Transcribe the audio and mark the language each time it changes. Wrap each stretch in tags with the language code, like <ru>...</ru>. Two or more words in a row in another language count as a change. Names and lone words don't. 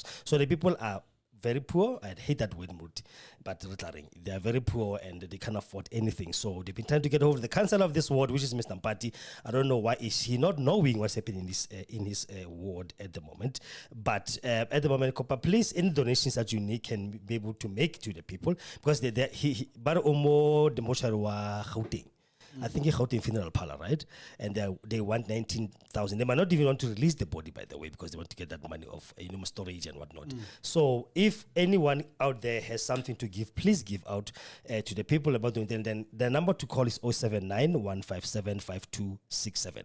<en>So the people are very poor. I hate that word, but they are very poor and they can't afford anything. So they've been trying to get over the council of this ward, which is Mr. Mpati. I don't know why is he not knowing what's happening in his ward at the moment. But at the moment, Copa, please, any donations that you need can be able to make to the people, because but omo the moshari wa Gauteng. I think it's Gauteng Funeral Parlor, right? And they want 19,000. They might not even want to release the body, by the way, because they want to get that money off, storage and whatnot. So if anyone out there has something to give, please give out to the people about doing it. Then the number to call is 079 157 5267.</en>